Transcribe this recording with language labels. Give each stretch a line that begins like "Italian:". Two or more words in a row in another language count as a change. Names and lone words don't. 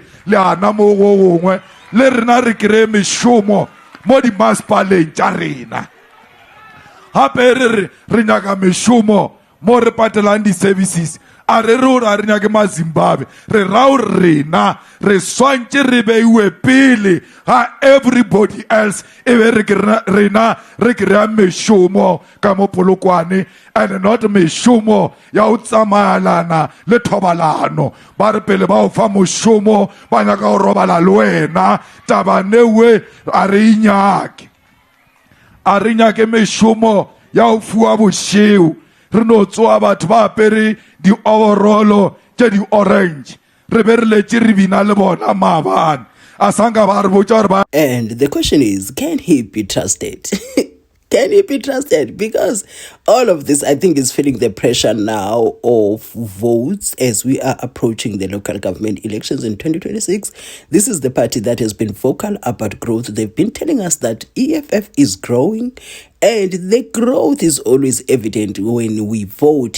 Northern Sotho: le ana mo go gongwe le rena re kere mešomo mo dimasepaleng tša rena gape re nyaka mešomo mo re patelang di-services a re ore a re nyake maZimbabwe re rao rena re swantše re beiwe pele ga
English: everybody else
Northern Sotho: e be rena re kry-a mešomo ka mo Polokwane
English: and not
Northern Sotho: mešomo ya o tsamayalana le thobalano ba re pele ba o fa mošomo ba nyaka go robala le wena taba newe a re nyake mešomo ya o fiwa bošeo re no tsoa batho ba apere di-overolo tše di-orange re be re letše re bina le bona maabane a sanka ba re botša gore ba.
English: And the question is, can he be trusted? Can he be trusted? Because all of this, I think, is feeling the pressure now of votes as we are approaching the local government elections in 2026. This is the party that has been vocal about growth. They've been telling us that EFF is growing, and the growth is always evident when we vote.